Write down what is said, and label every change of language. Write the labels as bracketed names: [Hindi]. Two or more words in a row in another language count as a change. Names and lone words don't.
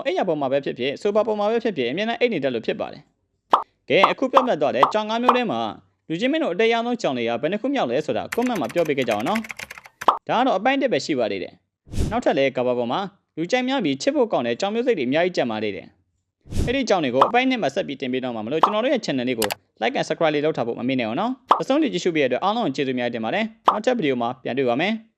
[Burmese] အိပ်ရပေါ်မှာပဲဖြစ်ဖြစ်ဆိုပါပေါ်မှာပဲဖြစ်ဖြစ်အမြဲတမ်းအိပ်နေတတ်လို့ဖြစ်ပါတယ်ကဲအခုပြောပြတော့တဲ့ကြောင်၅မျိုးထဲမှာလူချင်းမင်းတို့အတရားဆုံးကြောင်တွေကဘယ်နှခုမြောက်လဲဆိုတာ comment မှာပြောပေးကြကြအောင်နော်ဒါကတော့အပိုင်းတစ်ပဲရှိပါသေးတယ်နောက်ထပ်လည်းကဘာပေါ်မှာလူကြိုက်များပြီးချစ်ဖို့ကောင်းတဲ့ကြောင်မျိုးစိတ်တွေအများကြီးကြံပါသေးတယ်အဲ့ဒီကြောင်တွေကိုအပိုင်းနှစ်မှာဆက်ပြီးတင်ပေးတော့မှာမလို့ကျွန်တော်တို့ရဲ့ channel လေးကို [English] like and subscribe [Burmese] လေးလုပ်ထားဖို့မမေ့နဲ့အောင်နော်အဆုံးထိကြည့်ရှုပေးရတဲ့အတွက်အားလုံးကိုကျေးဇူးများတင်ပါတယ်နောက်ထပ်ဗီဒီယိုမှာပြန်တွေ့ပါမယ်